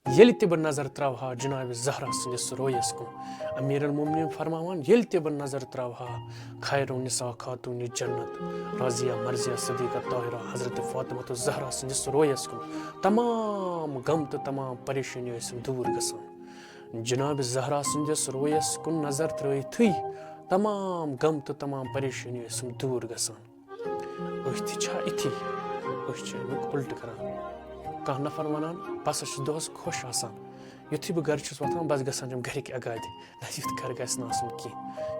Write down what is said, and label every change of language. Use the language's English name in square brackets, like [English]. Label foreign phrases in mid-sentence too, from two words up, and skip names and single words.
[Kashmiri] ییٚلہِ تہِ بہٕ نظر ترٛاوہا جناب زہرا سٕنٛدِس رویَس کُن أمیٖر المومنیٖن فرماوان ییٚلہِ تہِ بہٕ نظر ترٛاوہا خیرو نِسا خاتوٗنہِ جنت راضیہ مرضیہ صدیقہ طاہرہ حضرت فاطمہ تہٕ زہرا سٕنٛدِس رویَس کُن تمام غم تہٕ تمام پریشٲنی ٲسِم دوٗر گژھان جناب زہرا سٕنٛدِس رویَس کُن نظر ترٛٲیتھٕے تمام غم تہٕ تمام پریشٲنی ٲسِم دوٗر گژھان أسۍ تہِ چھا یِتھی أسۍ چھِ اَمیُک اُلٹہٕ کران کانٛہہ نفر وَنان بہٕ ہسا چھُس دۄہس خۄش آسان یُتھُے بہٕ گرِ چھُس وۄتھان بس گژھان چھِم گرِکۍ اگادِ نہ یُتھ گرٕ گژھِ نہٕ آسُن کینٛہہ